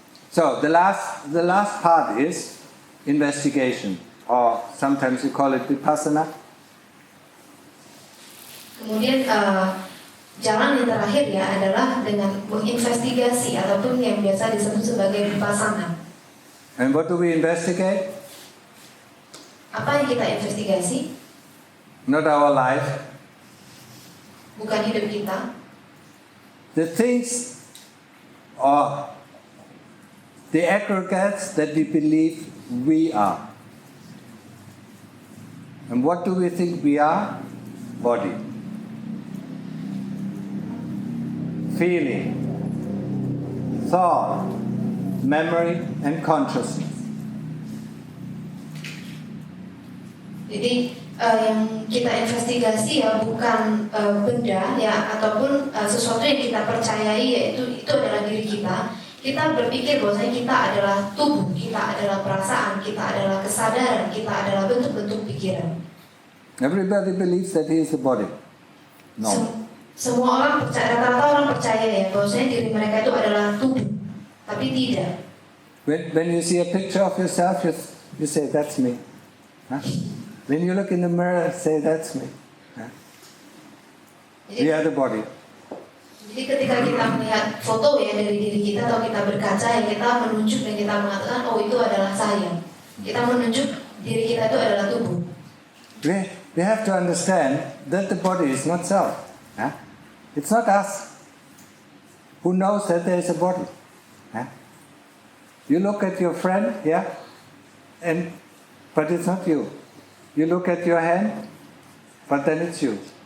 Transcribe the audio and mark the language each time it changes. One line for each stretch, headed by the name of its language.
English: So the last part is investigation, or sometimes we call it vipassana.
Indonesian: Kemudian jalan yang terakhir ya adalah dengan menginvestigasi ataupun yang biasa disebut sebagai vipassana.
English: And what do we investigate?
Indonesian: Apa yang kita investigasi?
English: Not our life.
Indonesian: Bukan hidup kita.
English: The things or the aggregates that we believe we are. And what do we think we are? Body. Feeling, thought, memory, and consciousness.
Indonesian: Jadi yang kita investigasi ya bukan benda ya ataupun sesuatu yang kita percayai, yaitu itu adalah diri kita. Kita berpikir bahwasanya kita adalah tubuh, kita adalah perasaan, kita adalah kesadaran, kita adalah bentuk-bentuk pikiran.
English: Everybody believes that he is the body. No.
Indonesian: Semua orang percaya, rata-rata orang percaya ya bahwasanya diri mereka itu adalah tubuh, tapi tidak.
English: When you see a picture of yourself, you say, that's me. Huh? When you look in the mirror, say, that's me. Huh? We are the body.
Indonesian: Jadi ketika kita melihat foto ya dari diri kita atau kita berkaca ya, kita menunjuk dan kita mengatakan, oh itu adalah saya. Kita menunjuk diri kita itu adalah tubuh.
English: We have to understand that the body is not self. Huh? It's not us who knows that there is a body. Huh? You look at your friend, yeah, but it's not you. You look at your hand, but then it's you.